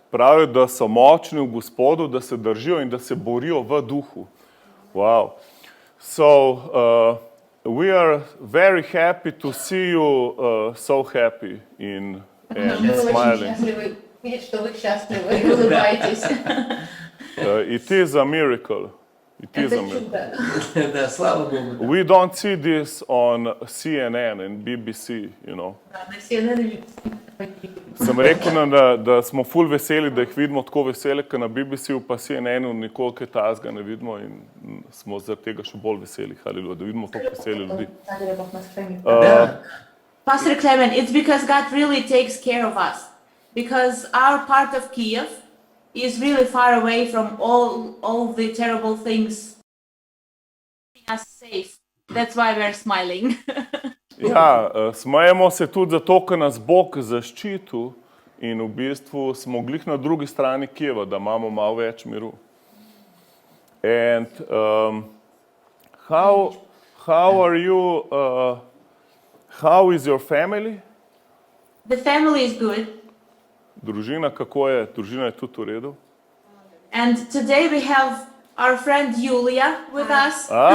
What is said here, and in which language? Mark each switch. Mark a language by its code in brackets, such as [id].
[sl] Pravijo, da so močni v Gospodu, da se držijo in da se borijo v duhu. [en] Wow. So, we are very happy to see you so happy and [ru] Мы очень [en] smiling. [ru] счастливы видеть, что вы счастливы и улыбаетесь. [en] It is a miracle. It is a [ru] Это [en] miracle. [ru] чудо. Да, слава Богу. [en] We don't see this on CNN and BBC, you know. [ru] Да, на CNN [sl] Sem rekel, da smo ful veseli, da jih vidimo tako vesele, ker na BBC-u pa CNN-u nikoli kaj tazga ne vidimo in smo zaradi tega še bolj veseli, haleluja, da vidimo tako veseli ljudi. [ru] Да. [en] Pastor Clement, it's because God really takes care of us. Because our part of Kiev is really far away from all the terrible things, keeping us safe. That's why we're smiling. [sl] Ja, smejemo se tudi zato, ker nas Bog zaščitil in v bistvu smo glih na drugi strani Kijeva, da imamo malo več miru. [en] And how are you, how is your family? The family is good. [sl] Družina, kako je? Družina je tudi v redu? [en] And today we have our friend Julia with us.